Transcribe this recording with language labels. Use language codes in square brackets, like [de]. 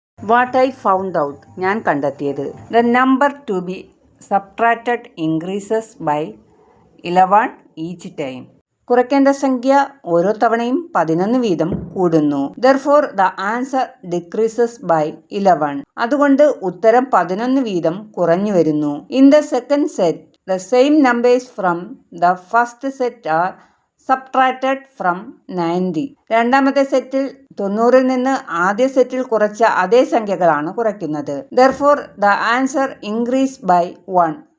[en] What I found out, [ml] ഞാൻ കണ്ടെത്തിയത്, [en] the number to be subtracted increases by 11 each time. [ml] കുറയ്ക്കേണ്ട സംഖ്യ ഓരോ തവണയും 11 വീതം കൂടുന്നു. [en] Therefore, the answer decreases by 11. [ml] അതുകൊണ്ട് ഉത്തരം 11 വീതം കുറഞ്ഞു വരുന്നു. [en] In the second set, the same numbers from the first set are subtracted from 90. [ml] രണ്ടാമത്തെ സെറ്റിൽ 90-ൽ നിന്ന് ആദ്യ സെറ്റിൽ കുറച്ച അതേ സംഖ്യകളാണ് കുറയ്ക്കുന്നത്. [en] Therefore, the answer increased by 1.